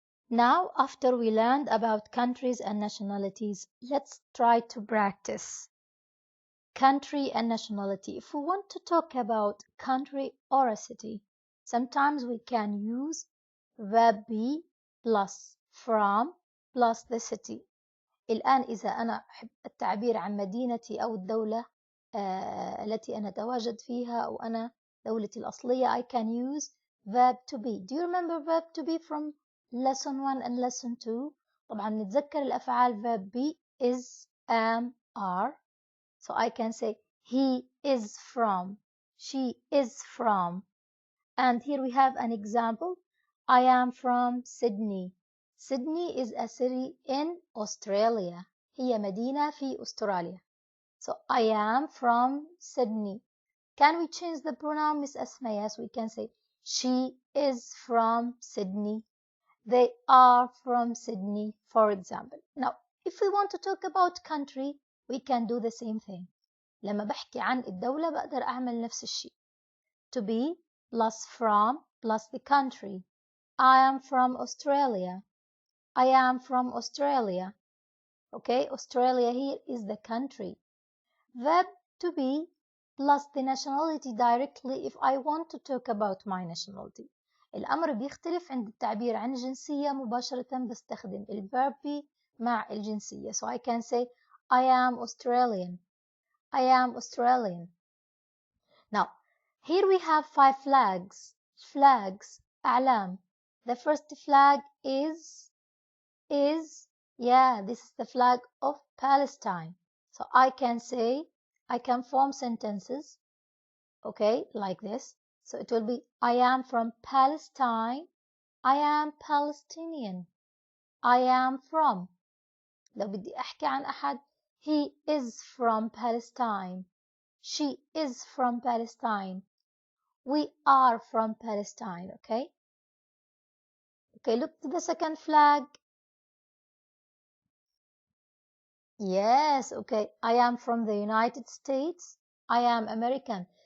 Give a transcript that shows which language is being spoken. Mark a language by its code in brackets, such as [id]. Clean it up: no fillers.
[en] Now, after we learned about countries and nationalities, let's try to practice country and nationality. If we want to talk about country or a city, sometimes we can use verb be plus from plus the city. [ar] الآن إذا أنا أحب التعبير عن مدينتي أو الدولة التي أنا أتواجد فيها أو أنا دولتي الأصلية, [en] I can use verb to be. Do you remember verb to be from lesson 1 and lesson 2? [ar] طبعا نتذكر الأفعال [en] verb be is, am, are. So I can say he is from, she is from. And here we have an example. I am from Sydney. Sydney is a city in Australia. [ar] هي مدينة في أستراليا. [en] So I am from Sydney. Can we change the pronoun, Miss Asma? Yes, we can say she is from Sydney. They are from Sydney, for example. Now, if we want to talk about country, we can do the same thing. [ar] لما بحكي عن الدولة بقدر أعمل نفس الشيء. [en] To be plus from plus the country. I am from Australia. I am from Australia. Okay, Australia here is the country. Verb to be plus the nationality directly if I want to talk about my nationality. [ar] الأمر بيختلف عند التعبير عن الجنسية مباشرة بستخدم الverb be مع الجنسية. [en] So I can say I am Australian. I am Australian. Now, here we have 5 flags. Flags, أعلام. The first flag is, this is the flag of Palestine. So I can say, I can form sentences, okay, like this. So it will be, I am from Palestine. I am Palestinian. I am from. [ar] لو بدي أحكي عن أحد, [en] he is from Palestine. She is from Palestine. We are from Palestine, okay? Okay, look to the second flag. Yes, okay. I am from the United States. I am American.